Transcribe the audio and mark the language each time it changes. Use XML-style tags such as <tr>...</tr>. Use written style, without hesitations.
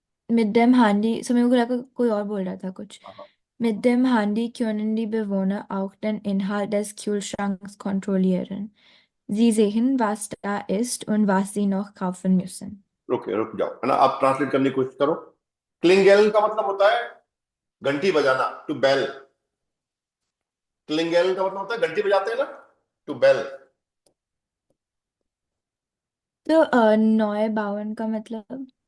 <de>mit dem Handy,</de> <hi>so mir को लगा कोई और बोल रहा था कुछ. हाँ,</hi> <de>Mit dem Handy können die Bewohner auch den Inhalt des Kühlschranks kontrollieren. Sie sehen, was da ist und was sie noch kaufen müssen.</de> <hi>रुक जाओ, है ना? आप ट्रांसलेट करने की कोशिश करो। क्लिंगेल का मतलब होता है घंटी बजाना, टू बेल। क्लिंगेल का मतलब होता है घंटी बजाते हैं ना, टू बेल। तो नॉय बावन का मतलब.</hi>